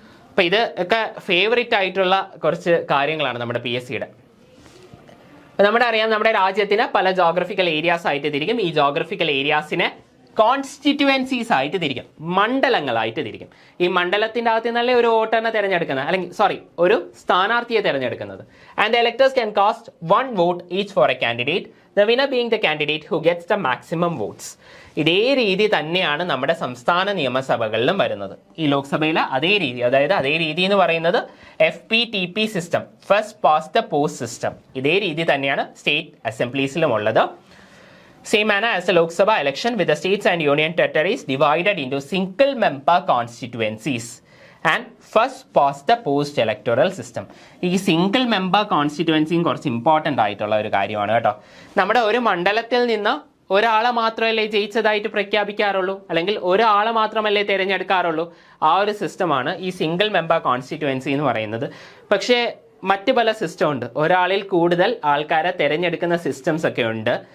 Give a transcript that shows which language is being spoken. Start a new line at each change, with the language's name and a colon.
Malayalam: അപ്പം ഇത് ഒക്കെ ഫേവറേറ്റ് ആയിട്ടുള്ള കുറച്ച് കാര്യങ്ങളാണ് നമ്മുടെ PSCയുടെ. നമ്മുടെ അറിയാം, നമ്മുടെ രാജ്യത്തിന് പല ജോഗ്രഫിക്കൽ ഏരിയാസ് ആയിട്ട് തിരിക്കും. ഈ ജോഗ്രഫിക്കൽ ഏരിയാസിനെ കോൺസ്റ്റിറ്റ്യുവൻസീസ് ആയിട്ട് തിരിക്കും, മണ്ഡലങ്ങളായിട്ട് തിരിക്കും. ഈ മണ്ഡലത്തിൻ്റെ അകത്ത് നിന്നല്ലേ ഒരു വോട്ടറിനെ തിരഞ്ഞെടുക്കുന്നത്, അല്ലെങ്കിൽ ഒരു സ്ഥാനാർത്ഥിയെ തിരഞ്ഞെടുക്കുന്നത്.
English: And electors can cast 1 vote each for a candidate, the winner being the candidate who gets the maximum votes.
Malayalam: ഇതേ രീതി തന്നെയാണ് നമ്മുടെ സംസ്ഥാന നിയമസഭകളിലും വരുന്നത്. ഈ ലോക്സഭയിലെ അതേ രീതി, അതായത് അതേ രീതി എന്ന് പറയുന്നത് FPTP system, first past the post system. ഇതേ രീതി തന്നെയാണ് സ്റ്റേറ്റ് അസംബ്ലീസിലും ഉള്ളത്.
English: Same manner as the Lok Sabha election, with the states and union territories divided into single member constituencies and first past the post electoral system.
Malayalam: ഈ single member കോൺസ്റ്റിറ്റ്യുവൻസിയും കുറച്ച് important ആയിട്ടുള്ള ഒരു കാര്യമാണ് കേട്ടോ. നമ്മുടെ ഒരു മണ്ഡലത്തിൽ നിന്ന് ഒരാളെ മാത്രമല്ലേ ജയിച്ചതായിട്ട് പ്രഖ്യാപിക്കാറുള്ളൂ, അല്ലെങ്കിൽ ഒരാളെ മാത്രമല്ലേ തിരഞ്ഞെടുക്കാറുള്ളൂ. ആ ഒരു സിസ്റ്റമാണ് ഈ സിംഗിൾ മെമ്പർ കോൺസ്റ്റിറ്റ്യുവൻസി എന്ന് പറയുന്നത്. പക്ഷേ മറ്റ് പല സിസ്റ്റം ഉണ്ട്, ഒരാളിൽ കൂടുതൽ ആൾക്കാരെ തിരഞ്ഞെടുക്കുന്ന സിസ്റ്റംസ് ഒക്കെ ഉണ്ട്.